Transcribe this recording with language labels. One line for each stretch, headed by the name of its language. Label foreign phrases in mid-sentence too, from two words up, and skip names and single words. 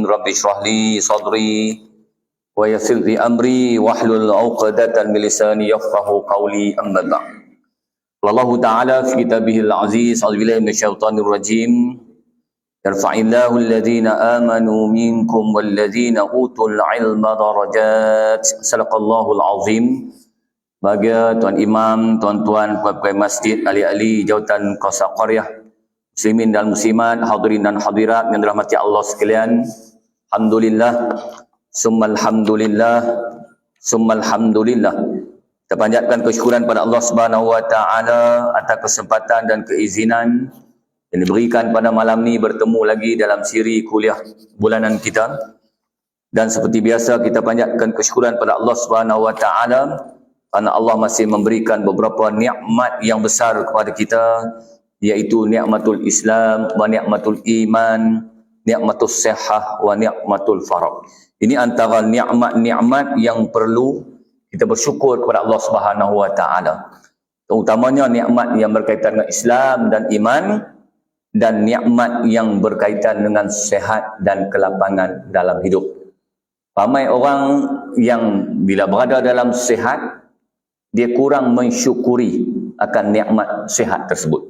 Arabic: رب اشرح لي صدري ويسر لي أمري واحلل عقدة من لساني يفقهوا قولي. أما بعد. الله تعالى في كتابه العزيز، أعوذ بالله من الشيطان الرجيم. يرفع الله الذين آمنوا منكم والذين أوتوا العلم درجات. صدق الله العظيم.
Malay: Bagi tuan imam, tuan-tuan, puan-puan masjid, ahli-ahli jawatan Qasa Qaryah, muslimin dan muslimat, hadirin dan hadirat yang dirahmati Allah sekalian.
Arabic: الحمد لله، ثم الحمد لله، ثم الحمد لله.
Malay: Kita panjatkan kesyukuran pada Allah
Arabic: سبحانه وتعالى
Malay: atas kesempatan dan keizinan yang diberikan pada malam ni bertemu lagi dalam siri kuliah bulanan kita. Dan seperti biasa kita panjatkan kesyukuran pada Allah
Arabic: سبحانه وتعالى
Malay: kerana Allah masih memberikan beberapa nikmat yang besar kepada kita, iaitu
Arabic: نعمة الإسلام ونعمة الإيمان، نعمة الصحة ونعمة الفراغ.
Malay: Ini antara nikmat-nikmat yang perlu kita bersyukur kepada Allah
Arabic: سبحانه وتعالى.
Malay: Terutamanya nikmat yang berkaitan dengan Islam dan iman, dan nikmat yang berkaitan dengan sehat dan kelapangan dalam hidup. Ramai orang yang bila berada dalam sehat, dia kurang mensyukuri akan nikmat sehat tersebut.